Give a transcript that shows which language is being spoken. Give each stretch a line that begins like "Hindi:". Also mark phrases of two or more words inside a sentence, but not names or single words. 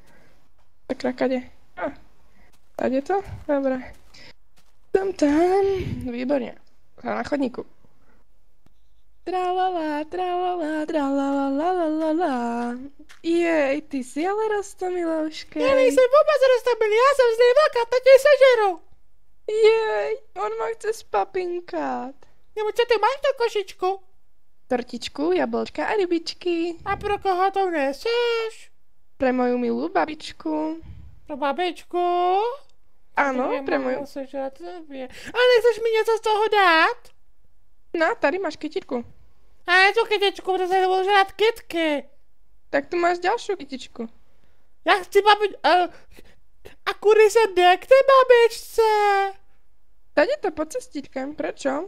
Slovak: Tak kade. Tade to? Dobre. Tam. Výborne. Na chodníku. Tralala, tralala, tralala, lalala. Jej, ty si ale roztomilouškej.
Czech: Já nejsem vůbec roztomilý, já jsem z něj vlka, to tě sežeru.
Slovak: Jej, on ma chce spapinkat.
Czech: Nebo co ty máš tu košičku?
Slovak: Tortičku, jablčka a rybičky.
Czech: A pro koho to neseš?
Slovak: Pre moju milú babičku.
Czech: Pro babičku?
Slovak: Áno, pre moju.
Czech: Ale nechceš mi něco z toho dát? No, tady máš kytičku. A ne tu kytičku, protože se budu žrát kytky.
Slovak: Tak tu máš ďalšiu kytičku.
Czech: Já chci a kudy se jde k té babičce? Tady to pod cestičkem, prečo?